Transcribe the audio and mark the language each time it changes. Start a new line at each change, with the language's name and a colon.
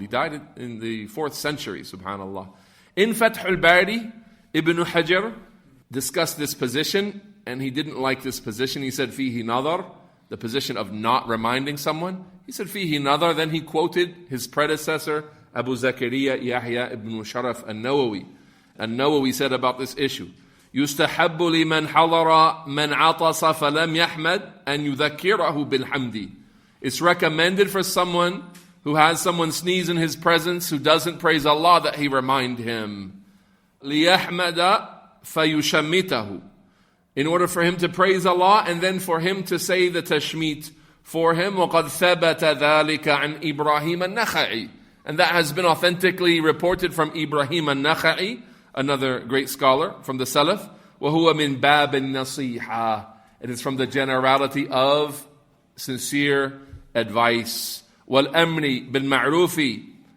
English: He died in the 4th century, subhanallah. In Fath al-Bari, Ibn Hajar discussed this position, and he didn't like this position. He said, fihi nadar, the position of not reminding someone. He said, fihi nadar, then he quoted his predecessor, Abu Zakaria Yahya ibn Sharaf al-Nawawi. Al-Nawawi said about this issue,
Arabic: يستحب لمن حضر من عطس فلم يحمد أن يذكره بالحمد.
English: It's recommended for someone who has someone sneeze in his presence who doesn't praise Allah that he remind him.
Arabic: ليحمد فيشمته.
English: In order for him to praise Allah and then for him to say the tashmit for him.
Arabic: وقد ثبت ذلك عن إبراهيم النخعي.
English: And that has been authentically reported from Ibrahim al-Nakha'i, another great scholar from the Salaf.
Arabic: وَهُوَ مِنْ بَابِ النَّصِيحَةِ.
English: It is from the generality of sincere advice.
Arabic: وَالْأَمْرِ بِالْمَعْرُوفِ.